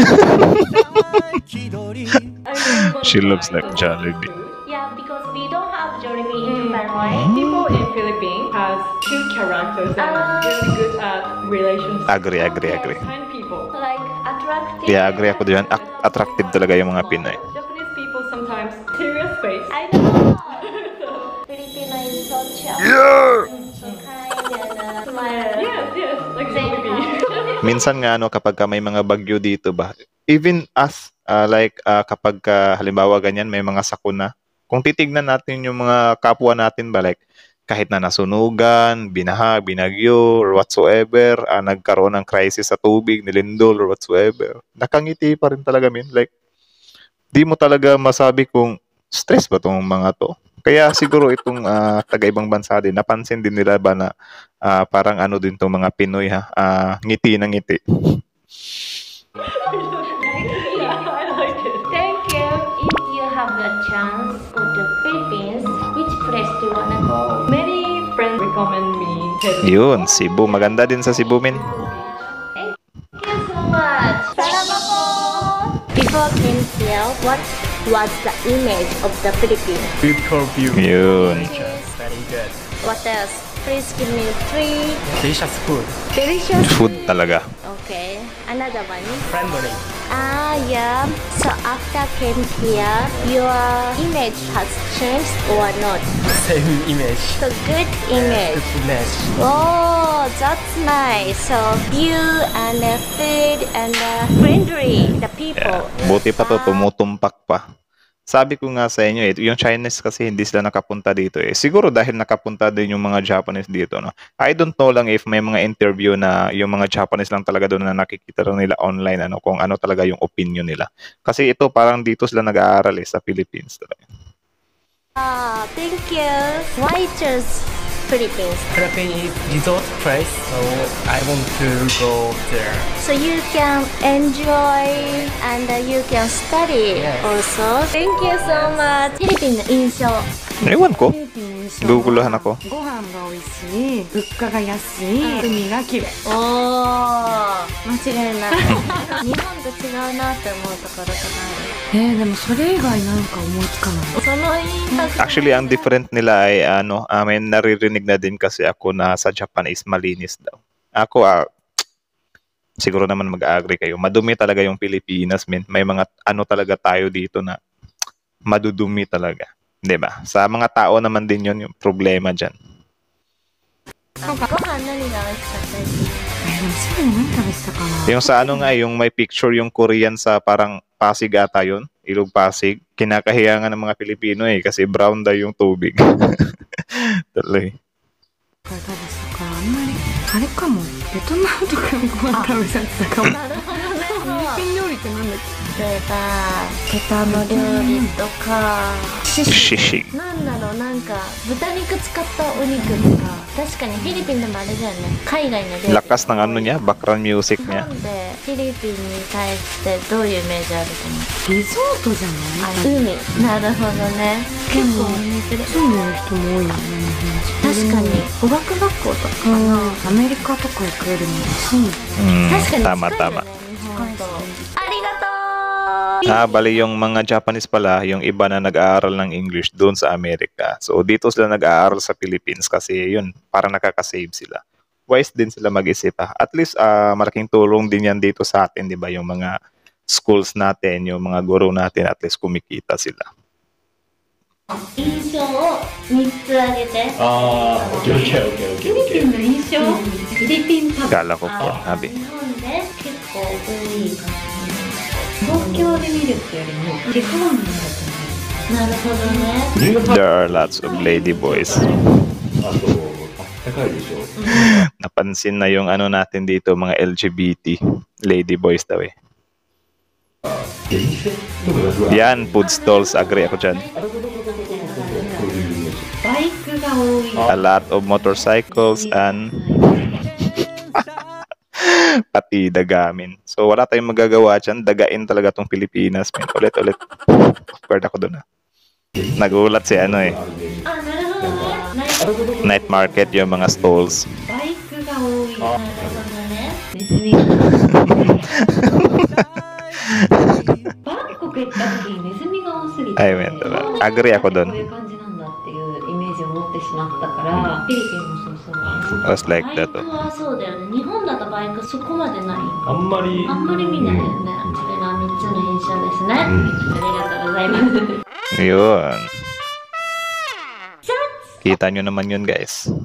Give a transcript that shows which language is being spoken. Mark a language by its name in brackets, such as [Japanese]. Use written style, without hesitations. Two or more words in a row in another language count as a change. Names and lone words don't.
[English] She looks like Jollibee. Yeah, because we don't have Jollibee in Japan, right? People in Philippines has cute characters and really good at relationships. Agree. Kind people. Like attractive. Yeah, agree [Filipino] ako diyan. Attractive talaga yung mga Pinoy. [English] Japanese people sometimes serious face. I know. Filipino is so chill. So kind and smile. Yes, like Jelly Bean. [Filipino] Minsan nga kapag may mga bagyo dito ba, [English] even us [Filipino] kapag halimbawa ganyan may mga sakuna. Kung titignan natin yung mga kapwa natin ba, like kahit na nasunugan, binaha, binagyo, [English] or whatsoever, [Filipino] nagkaroon ng crisis sa tubig, nilindol, [English] or whatsoever, [Filipino] nakangiti pa rin talaga, min. Like, di mo talaga masabi kung stress ba tong mga to. Kaya siguro itong taga-ibang bansa din, napansin din nila ba na parang ano din tong mga Pinoy ngiti ng ngiti. [English] Yeah, I like it. Thank you. If you have the chance go to Philippines, which place do you wanna go? Many friends recommend me Cebu. [Filipino] Yun, Cebu. Maganda din sa Cebu, min. [English] before came here, what was the image of the Philippines? Beautiful view. Yun. Very good. What else? Please give me 3 Delicious food. delicious [Filipino] Food talaga. [English] Okay, another one. Friendly. Yeah. So after came here, your image has changed or not? Same image. So good image. Good image. Oh, that's nice. So view and food and friendly the people. [Filipino] Buti pa to, tumutumpak pa. Sabi ko nga sa inyo yung Chinese kasi hindi sila nakapunta dito Siguro dahil nakapunta din yung mga Japanese dito, no. [English] I don't know [Filipino] lang if may mga interview na yung mga Japanese lang talaga doon na nakikita rin nila online kung ano talaga yung opinion nila. Kasi ito parang dito sila nag-aaral sa Philippines talaga. [English] Thank you. Why choose Philippines? Philippines is resort place, so I want to go there. So you can enjoy and you can study Yes. also. Thank you so much. [Japanese] フィリピンの印象。 [Filipino] Ewan ko. [Japanese] フィリピンの印象は [Filipino] Guguluhan ako. [Japanese] ご飯が美味しい、物価が安い、海が綺麗。おー、間違いない。日本と違うなって思うところとかでもそれ以外なんか思いつかない。ある。そのインパクト。 [Filipino] Actually, ang different nila ay may naririnig na din kasi ako na sa Japan is malinis daw. Ako, siguro naman mag-agree kayo. Madumi talaga yung Pilipinas, men. May mga talaga tayo dito na madudumi talaga. 'Di ba? Sa mga tao naman din yon yung problema dyan. [Japanese] ご飯何が美味しかったですか？でも最後何食べてたかな。 [Filipino] Yung sa yung may picture yung Korean sa parang Pasig ata yun. Ilog Pasig. Kinakahiya nga ng mga Pilipino kasi brown daw yung tubig. Tuloy. [Japanese] これ食べてたからあんまりあれかも。ベトナムとかのご飯食べちゃってたかも。なるほど。フィリピン料理ってなんだっ例えばケタの料理とか、 Shishi. なんだろう、なんか豚肉使ったお肉とか。確かにフィリピンでもあれだよね、海外の料理。 [Filipino] Lakas ng niya, [English] background music [Japanese] 日 [Filipino] niya. [Japanese] 本でフィリピンに対してどういうイメージあると思う？け。リゾートじゃない？海。なるほどね。結構住んでる人も多いよね、日本人。確かに語学学校とかかな。アメリカとか行くよりも安い。確かに [Filipino] Tama, [Japanese] 近いよ [Filipino] tama. [Japanese] ね、日本と。ありがとう。 [Filipino] Bali yung mga Japanese pala, yung iba na nag-aaral ng English doon sa Amerika. So dito sila nag-aaral sa Philippines kasi yun, para nakaka-save sila. Wise din sila mag-isip [English] At least [Filipino] malaking tulong din yan dito sa atin, di ba? Yung mga schools natin, yung mga guro natin, [English] at least [Filipino] kumikita sila. [Japanese] 印象を3つ挙げて。オッケーオッケーオッケーオッケー。フィリピンの印象、フィリピンパブ。 [Filipino] Kala ko po, sabi. [Japanese] 日本で結構多い感じ。東京で見るってよりも地方になると思う。なるほどね。 [English] There are lots of lady boys. [Japanese] あと、高いでしょ。 [Filipino] Napansin na yung natin dito, mga [English] LGBT lady boys [Filipino] daw [Japanese] 出店とかが [Filipino] Yan, [English] food stalls, [Filipino] agree ako dyan. [Japanese] バイクが多い。 [English] A lot of motorcycles and [Filipino] pati dagamin. So wala tayong magagawa dyan. Dagain talaga tong Pilipinas. Man. Ulit. Awkward ako doon Nagulat si [Japanese] あ、なるほどね。 [English] Night market [Japanese] yung mga stalls. バイクが多い。なるほどね。ネズミが。バンコク行った時にネズミが多すぎて。 [Filipino] Ay, man. Agree ako [Japanese] こ [Filipino] doon. [Japanese] ういう感じなんだっていうイメージを持ってしまったから、フィリピンもそうそう。 [English] Was like [Japanese] バイ [English] that. [Japanese] クはそうだよね。日本だとバイクそこまでない。あんまりあんまり見ないよね。それが3つの印象ですね。ありがとうございます。 [Filipino] Yun. Kita nyo naman yun, guys.